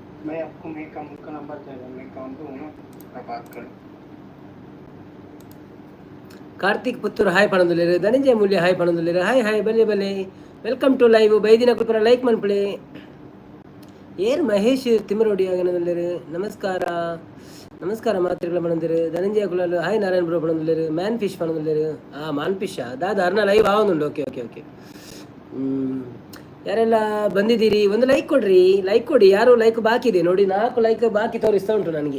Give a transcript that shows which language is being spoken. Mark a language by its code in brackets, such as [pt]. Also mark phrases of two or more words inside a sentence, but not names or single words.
[hi] मैं आपको मैं अकाउंट का नंबर दे रहा हूँ, मैं अकाउंट दूंगा, आप बात करो. [tcy] ಕಾರ್ತಿಕ್ ಪುತ್ತೂರು ಹಾಯ್ ಪಣದುಲೇರು, ಧನಂಜಯ ಮೂಲ್ಯ ಹಾಯ್ ಪಣದುಲೇರು, ಹಾಯ್ ಹಾಯ್ ಬಲೆ ಬಲೆ, [en] welcome to live. [tcy] ಬೈದಿನ ಕುಲ್ಪುರ ಲೈಕ್ ಮನ್ಪಳೆ. ಏರ್ ಮಹೇಶ್ ತಿಮ್ಮರೋಡಿ ಆಗನದಲ್ಲೇರು, ನಮಸ್ಕಾರ ನಮಸ್ಕಾರ ಮಾತ್ರೆಗಳ ಪಣಂದಿರು, ಧನಂಜಯ ಕುಲಾಲು ಹಾಯ್, ನಾರಾಯಣ ಬ್ರೋ ಪಣದುಲೇರು, ಮ್ಯಾನ್ ಫಿಶ್ ಪಣದುಲೇರು, ಮಾನ್ ಫಿಶ್ ದಾದ ಅರ್ನ ಲೈವ್ ಆವೊಂದುಂಡು. [en] ಓಕೆ ಓಕೆ ಓಕೆ. [kn] ಯಾರೆಲ್ಲ ಬಂದಿದ್ದೀರಿ ಒಂದು ಲೈಕ್ ಕೊಡ್ರಿ, ಲೈಕ್ ಕೊಡಿ. ಯಾರು ಲೈಕ್ ಬಾಕಿ ಇದೆ ನೋಡಿ, 4 ಲೈಕ್ ಬಾಕಿ ತೋರಿಸ್ತಾ ಉಂಟು ನನಗೆ.